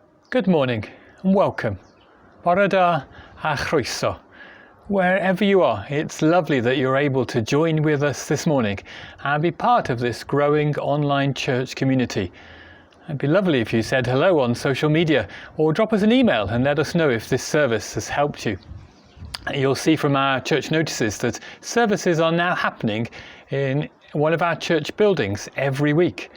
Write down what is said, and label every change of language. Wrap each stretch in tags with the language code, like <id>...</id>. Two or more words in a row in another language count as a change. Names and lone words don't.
<en>Good morning and welcome.</en> <cy>Bore da a Croeso.</cy> <en>Wherever you are, it's lovely that you're able to join with us this morning and be part of this growing online church community. It'd be lovely if you said hello on social media or drop us an email and let us know if this service has helped you. You'll see from our church notices that services are now happening in one of our church buildings every week.</en>